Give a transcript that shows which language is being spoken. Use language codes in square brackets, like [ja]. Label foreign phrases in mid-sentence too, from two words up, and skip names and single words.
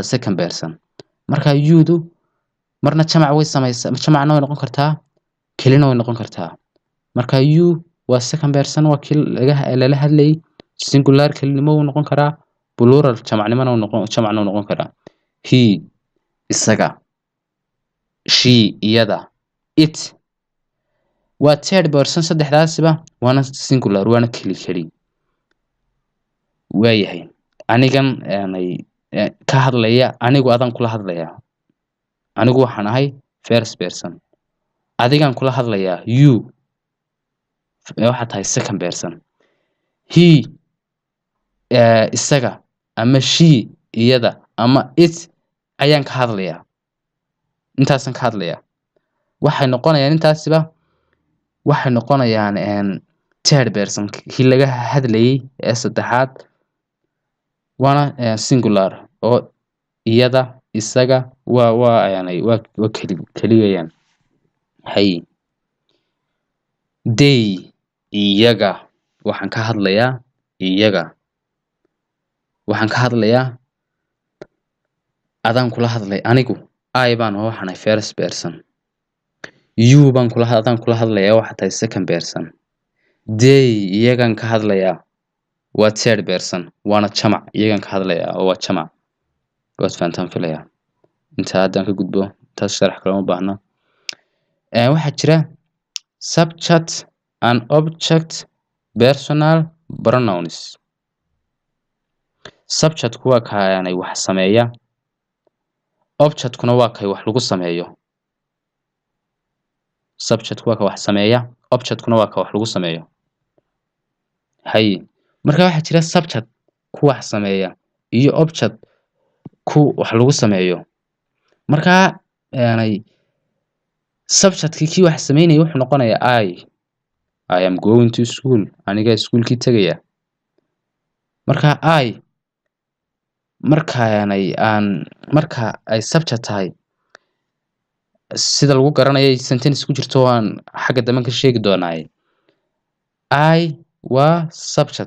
[en] second person [so] marka youdu marna jamac way samaysaa jamacna way noqon kartaa kelina way noqon kartaa marka you waa [en] second person [so] waa kii lala hadlayay singular kelinimo wuu noqon karaa plural jamacnimona jamacna wuu noqon karaa he isaga she iyada it waa [en] third person [so] saddexdaasiba waana singular waana keli waayahay anigan ka hadlaya anigu adan kula hadlayaa anigu waxaan ahay [en] first person [so] adigan kula hadlayaa you waxaad tahay [en] second person [so] he isaga ama she iyada ama it ayaan ka hadlayaa intaasan ka hadlayaa waxay noqonayaan [en] third person [so] kii laga hadlayay ee saddexaad waana singular oo iyada isaga waa keligayaan. Hay. They iyaga waxaan ka hadlayaa iyaga. Waxaan ka hadlayaa adaan kula hadlay anigu. I baan waxaan ahay [en] first person. [so] You baan adaan kula hadlayaa waxaad tahay [en] second person. [so] They iyagaan ka hadlayaa waa [en] third person. [so] Waana jamac. Iyagaan ka hadlayaa oo waa jamac. Waad fahantaan filayaa. Intaa haddaan ka gudbo taas sharax kale uma baahna. Waxaa jira [en] subject and object personal pronouns. [so] Subject-ku waa kaanay wax sameeya. Object-kuna waa kay wax lagu sameeyo. Subject-ku waa ka wax sameeya. Object-kuna waa ka wax lagu sameeyo. Hay. Marka waxaa jira subject ku wax sameeya iyo object ku wax lagu sameeyo. Marka subject-kii kii wax sameynaya wuxuu noqonayaa [en] I am going to school. [so] Aniga iskuulkii tagaya. Marka marka ay subject tahay sida lagu garanayo sentence ku jirto waan xagga dambe ka sheegi doonaa. I waa subject.